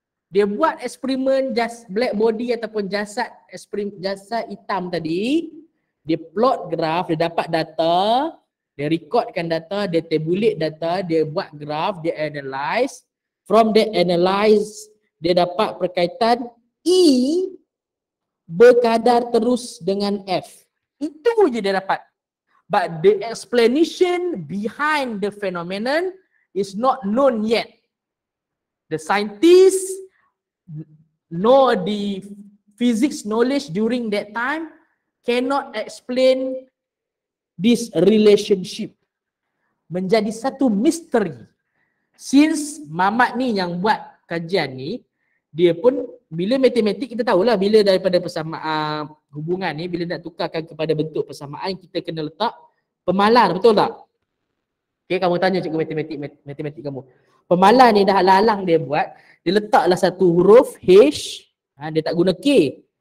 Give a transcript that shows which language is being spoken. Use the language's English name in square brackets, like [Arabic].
[Malay] Dia buat eksperimen black body ataupun jasad hitam tadi. Dia plot graf, dia dapat data. Dia recordkan data, dia tabulate data, dia buat graph, dia analyze. [English] From that analyze, [Malay] dia dapat perkaitan E berkadar terus dengan F. Itu je dia dapat. [English] But the explanation behind the phenomenon is not known yet. The scientists know the physics knowledge during that time cannot explain this relationship. [Malay] Menjadi satu misteri. Since Mamat ni yang buat kajian ni, dia pun bila matematik kita tahulah bila daripada persamaan hubungan ni, bila nak tukarkan kepada bentuk persamaan kita kena letak pemalar, betul tak? Okay, kamu tanya cikgu matematik kamu. Pemalar ni dah lalang dia buat, dia letaklah satu huruf H, dia tak guna K.